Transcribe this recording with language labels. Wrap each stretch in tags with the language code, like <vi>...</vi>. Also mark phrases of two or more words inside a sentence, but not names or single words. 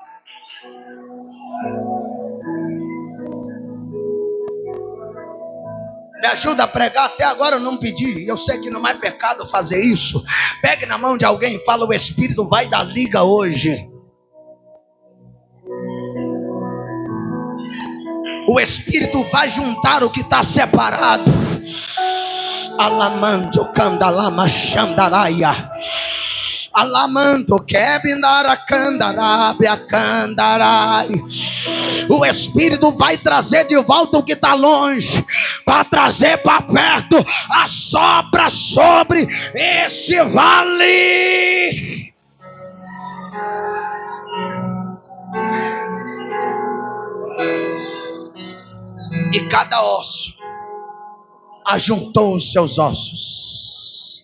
<pt>Me ajuda a pregar, até agora eu não pedi. Eu sei que não é pecado fazer isso. Pegue na mão de alguém e fala, o Espírito vai dar liga hoje. O Espírito vai juntar o que está separado. Alamando candalama xandaraia. Alamando quebindara candarabia candarai. O Espírito vai trazer de volta o que está longe, para trazer para perto. Assopra sobre esse vale. E cada osso ajuntou os seus ossos.</pt>